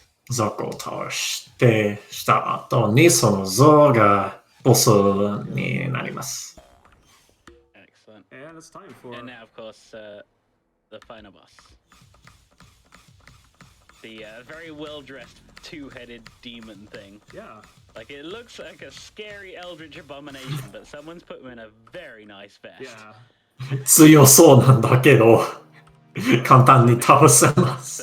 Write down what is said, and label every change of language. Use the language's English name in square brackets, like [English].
[Japanese] ゾウを倒した後にそのゾウがボスになります。 [English] Excellent. And now, of course, the final boss. The very well-dressed two-headed demon thing. Yeah. Like, it looks like a scary eldritch abomination, but someone's put him in a very nice vest. Yeah. [Japanese] 強そうなんだけど、簡単に倒せます。